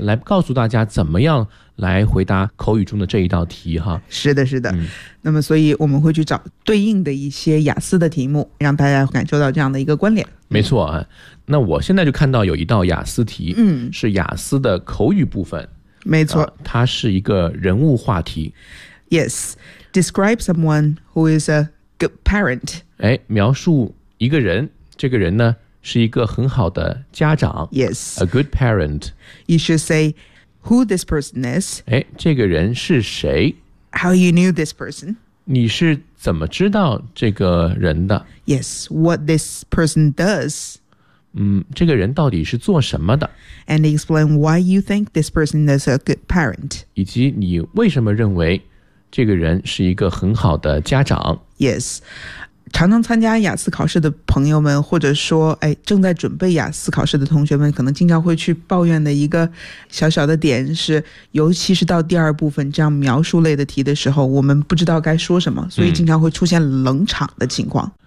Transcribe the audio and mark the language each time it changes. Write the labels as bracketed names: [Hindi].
[Chinese] 来告诉大家怎么样来回答口语中的这一道题哈。是的是的。那么所以我们会去找对应的一些雅思的题目，让大家感受到这样的一个关联。没错。那我现在就看到有一道雅思题，是雅思的口语部分。没错。它是一个人物话题。 [English] Yes， describe someone who is a good parent。 [Chinese] 描述一个人，这个人呢是一个很好的家长。 [English] Yes， a good parent。 You should say who this person is。 [Chinese] 这个人是谁。 [English] How you knew this person。 [Chinese] 你是怎么知道这个人的。 [English] Yes， what this person does。 [Chinese] 这个人到底是做什么的。 [English] And explain why you think this person is a good parent。 [Chinese] 以及你为什么认为这个人是一个很好的家长。 Yes，常常参加雅思考试的朋友们，或者说正在准备雅思考试的同学们，可能经常会去抱怨的一个小小的点是，尤其是到第二部分这样描述类的题的时候，我们不知道该说什么，所以经常会出现冷场的情况。